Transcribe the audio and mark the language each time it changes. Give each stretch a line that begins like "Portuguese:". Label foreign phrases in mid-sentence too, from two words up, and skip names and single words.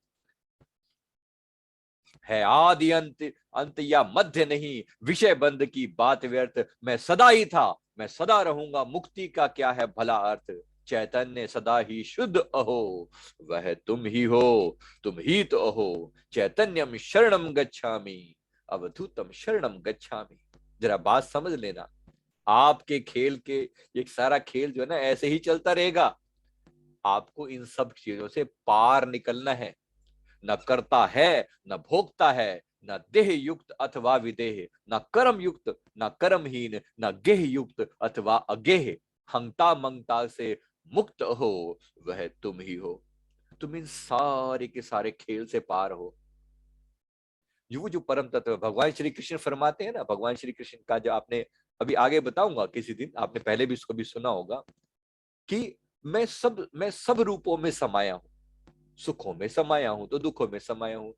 Hindi: है आदि अंत, अंत या मध्य नहीं, विषय बंध की बात व्यर्थ, मैं सदा ही था, मैं सदा रहूंगा, मुक्ति का क्या है भला अर्थ, चैतन्य सदा ही शुद्ध अहो, वह तुम ही हो, तुम ही तो अहो,
Sanskrit: चैतन्यम शरणम गच्छामि, अवधूतम शरणम गच्छामि।
Hindi: जरा बात समझ लेना, आपके खेल के एक सारा खेल जो है ना ऐसे ही चलता रहेगा, आपको इन सब चीजों से पार निकलना है। न करता है, न भोगता है, न देह युक्त अथवा विदेह, न कर्म युक्त, न कर्महीन, न गेह युक्त अथवा अगेह, हंगता मंगता से मुक्त हो, वह तुम ही हो। तुम इन सारे के सारे खेल से पार हो। जो परम तत्व भगवान श्री कृष्ण फरमाते हैं ना, भगवान श्री कृष्ण का जो आपने अभी आगे बताऊंगा किसी दिन, आपने पहले भी इसको भी सुना होगा कि मैं सब रूपों में समाया हूं, सुखों में समाया हूं तो दुखों में समाया हूं।